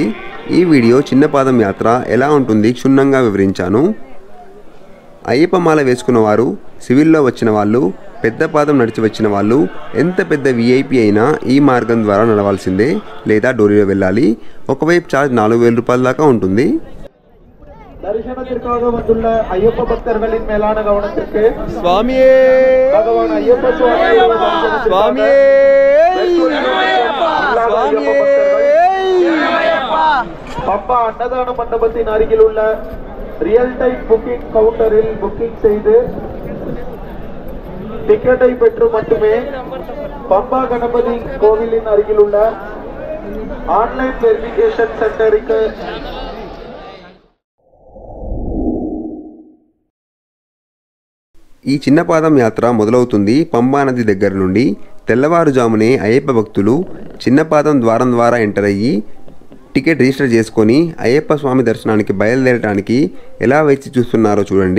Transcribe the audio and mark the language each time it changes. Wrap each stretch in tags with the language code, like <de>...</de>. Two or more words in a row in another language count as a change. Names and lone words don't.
<te>ఈ వీడియో చిన్న పాదం యాత్ర ఎలా ఉంటుంది క్షుణ్ణంగా వివరించాను. అయ్యప్ప మాల వేసుకున్న వారు, సివిల్లో వచ్చిన వాళ్ళు, పెద్ద పాదం నడిచి వచ్చిన వాళ్ళు, ఎంత పెద్ద విఐపి అయినా ఈ మార్గం ద్వారా నడవాల్సిందే లేదా డోరీలో వెళ్ళాలి. ఒకవైపు ఛార్జ్ 4000 రూపాయల దాకా ఉంటుంది.</te> <ta>தரிசனத்திற்காக வந்துள்ள ஐயப்ப பக்தர்களின் மேலான கவனத்திற்கு சுவாமியே பகவான் ஐயப்ப சுவாமியே பம்பா அன்னதான மண்டபத்தின் அருகில் உள்ள</ta> <en>real time booking counter</en> <ta>புக்கிங் செய்து டிக்கெட்டை பெற்று மட்டுமே பம்பா கணபதி கோவிலின் அருகில் உள்ள</ta> <en>online verification center</en> <te>ఈ చిన్న పాదం యాత్ర మొదలవుతుంది పంబా నది దగ్గర నుండి. తెల్లవారుజామునే అయ్యప్ప భక్తులు చిన్న పాదం ద్వారం ద్వారా ఎంటర్ అయ్యి టికెట్ రిజిస్టర్ చేసుకొని అయ్యప్ప స్వామి దర్శనానికి బయలుదేరడానికి ఎలా వేచి చూస్తున్నారో చూడండి.</te>